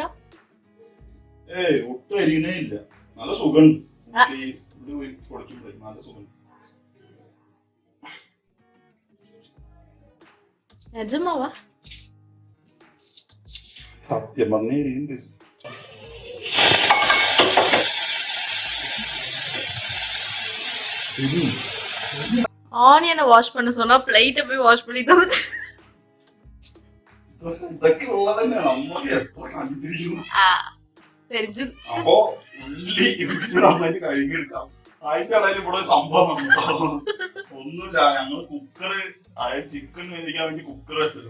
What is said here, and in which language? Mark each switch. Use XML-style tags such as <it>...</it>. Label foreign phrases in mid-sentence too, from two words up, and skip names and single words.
<ml>ഏയ് ഒട്ടും എരിയണേ ഇല്ല. നല്ല സുഖമുണ്ട്. ഇത് കൊടുക്കുമ്പോഴേ നല്ല സുഖം. സത്യം പറഞ്ഞ എരിയുണ്ട്.</ml> <ta>ஆனியனை வாஷ் பண்ண சொன்னா பிளேட்டை போய் வாஷ் பண்ணிட்டு வந்து.</ta> <ml>ഇതൊക്കെ ഉള്ളതന്നെ നമ്മളൊക്കെ എത്ര കണ്ടിരിക്കുന്നു. അപ്പൊ ഉള്ളി നന്നായിട്ട് കഴുകിയെടുക്കാം. അതിന്റെ ഇടയിൽ ഇവിടെ ഒരു സംഭവം ഒന്നുമില്ല. ഞങ്ങള് കുക്കറ് ചിക്കൻ വേവിക്കാൻ വേണ്ടി കുക്കർ വെച്ചല്ലോ.</ml>